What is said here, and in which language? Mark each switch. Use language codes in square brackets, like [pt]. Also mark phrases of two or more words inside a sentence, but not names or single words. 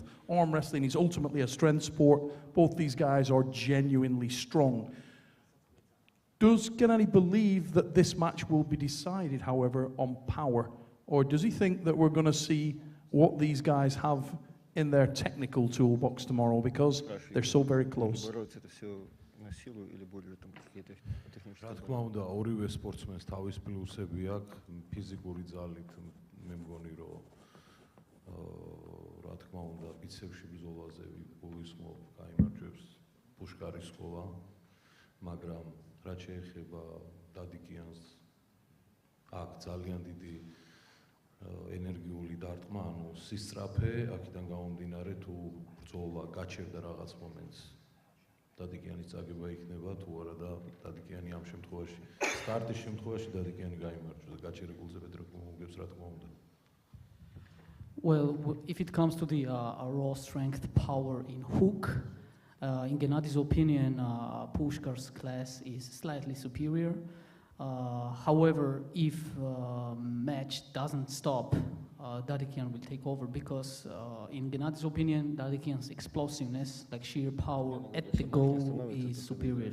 [en] Arm wrestling is ultimately a strength sport. Both these guys are genuinely strong. Does Gennady believe that this match will be decided, however, on power? Or does he think that we're going to see what these guys have in their technical toolbox tomorrow because they're so very close? [ru] на силу или более там какие-то технические? [ka] რა თქმა უნდა, ორივე სპორტსმენს თავის პლუსები აქვს, ფიზიკური ძალით მე მგონი რომ რა თქმა უნდა, ბიცეპსში ბრძოლაზე გულისხმობ გაიმარჯვებს პუშკარის სკოლა, მაგრამ რაც შეეხება დადიკიანს აქ ძალიან დიდი ენერგიული დარტყმა, ანუ სისწრაფე, აქედან გამომდინარე თუ ბრძოლა გაჩერდა რაღაც მომენტს დადიკიანის წაგება იქნება თუ არა და დადიკიანი ამ შემთხვევაში სტარტის შემთხვევაში დადიკიანი გაიმარჯვა და გაჩერებულზე პეტროვმა მოგებს რა თქმა უნდა. [en] Well, if it comes to the raw strength power in hook, in Gennadi's opinion, Pushkar's class is slightly superior. However, if match doesn't stop, Dadikian will take over because, in Gennadi's opinion, Dadikian's explosiveness, like sheer power at the goal, is superior.